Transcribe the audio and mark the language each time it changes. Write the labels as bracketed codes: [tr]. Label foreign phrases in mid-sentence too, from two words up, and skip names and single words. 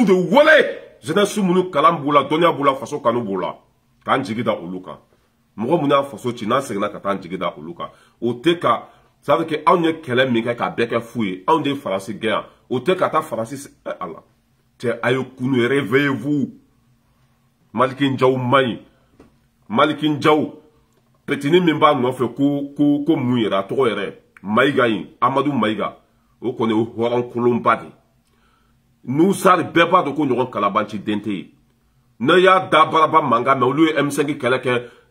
[bm] de wele jeunesse minnu kalan b'u la dɔnniya b'u la faso kanu b'u la k'an jigi da olu kan mɔgɔ minnu y'a faso ci n'an seginna ka taa an jigi da olu kan o tɛ ka [fr] ça veut dire que [bm] anw ye kɛlɛ min kɛ k'a bɛɛ kɛ fu ye anw de ye Faransi gɛn yan o tɛ ka taa Faransi ala cɛ a ye kunu réveillez-vous Maliki Njaw man ɲi Maliki Njaw petini min b'a nɔfɛ ko mun yɛrɛ a tɔgɔ yɛrɛ Mayiga in Amadu Mayiga o kɔni o hɔrɔn kolonba de Nusari bɛɛ b'a dɔn ko ɲɔgɔn kalabanci den tɛ yen ne y'a da baraba mankan mɛ olu ye M5 kɛlɛ kɛ